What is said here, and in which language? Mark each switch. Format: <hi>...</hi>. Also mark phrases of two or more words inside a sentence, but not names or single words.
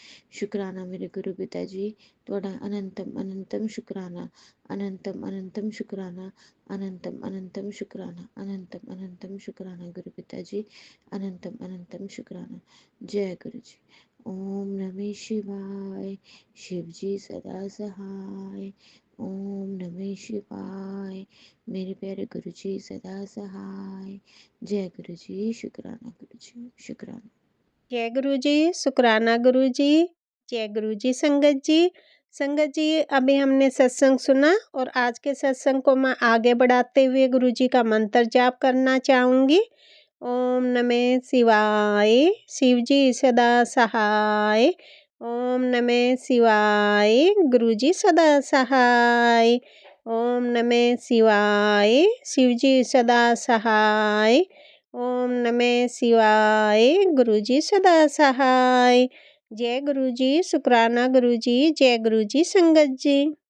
<pa>ਸ਼ੁਕਰਾਨਾ ਮੇਰੇ ਗੁਰੂ ਪਿਤਾ ਜੀ, ਤੁਹਾਡਾ ਅਨੰਤਮ ਅਨੰਤਮ ਸ਼ੁਕਰਾਨਾ, ਅਨੰਤਮ ਅਨੰਤਮ ਸ਼ੁਕਰਾਨਾ, ਅਨੰਤਮ ਅਨੰਤਮ ਸ਼ੁਕਰਾਨਾ, ਅਨੰਤਮ ਅਨੰਤਮ ਸ਼ੁਕਰਾਨਾ ਗੁਰੂ ਪਿਤਾ ਜੀ, ਅਨੰਤਮ ਅਨੰਤਮ ਸ਼ੁਕਰਾਨਾ। ਜੈ ਗੁਰੂ ਜੀ।</pa> <hi>ओम नमः शिवाय, शिव जी सदा सहाय। ओम नमः शिवाय, मेरे प्यारे गुरु जी सदा सहाय। जय गुरु जी, शुक्राना गुरु जी, शुक्राना। जय गुरु जी, शुक्राना गुरु जी, जय गुरु जी। संगत जी अभी हमने सत्संग सुना और आज के सत्संग को मैं आगे बढ़ाते हुए गुरु जी का मंत्र जाप करना चाहूँगी। ओम नमः शिवाय, शिव जी सदा सहाय। ओम नमः शिवाय, गुरु जी सदा सहाय। ओम नमः शिवाय, शिव जी सदा सहाय। ओम नमः शिवाय, गुरु जी सदा सहाय। जय गुरु जी, शुक्राना गुरु जी, जय गुरु जी संगत जी।</hi>